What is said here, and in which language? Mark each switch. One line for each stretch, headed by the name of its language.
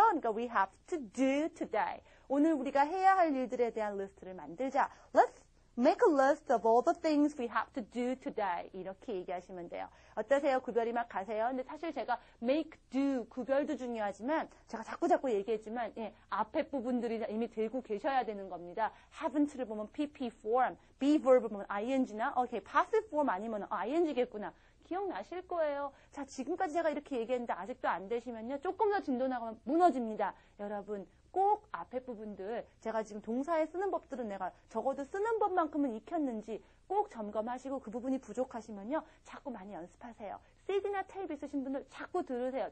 Korean: 그러니까
English: we have to do today.
Korean: 오늘 우리가 해야 할 일들에 대한 리스트를 만들자.
English: Let's make a list of all the things we have to do today.
Korean: 이렇게 얘기하시면 돼요. 어떠세요? 구별이 막 가세요? 근데 사실 제가 make, do, 구별도 중요하지만 제가 자꾸 얘기했지만 앞에 부분들이 이미 들고 계셔야 되는 겁니다. haven't를 보면 PP form, be verb 보면 ing나 passive form 아니면 ing겠구나. 기억나실 거예요. 자, 지금까지 제가 이렇게 얘기했는데 아직도 안 되시면요. 조금 더 진도 나가면 무너집니다. 여러분, 꼭 앞에 부분들 제가 지금 동사에 쓰는 법들은 내가 적어도 쓰는 법만큼은 익혔는지 꼭 점검하시고 그 부분이 부족하시면요. 자꾸 많이 연습하세요. CD나 테이프 있으신 분들 자꾸 들으세요.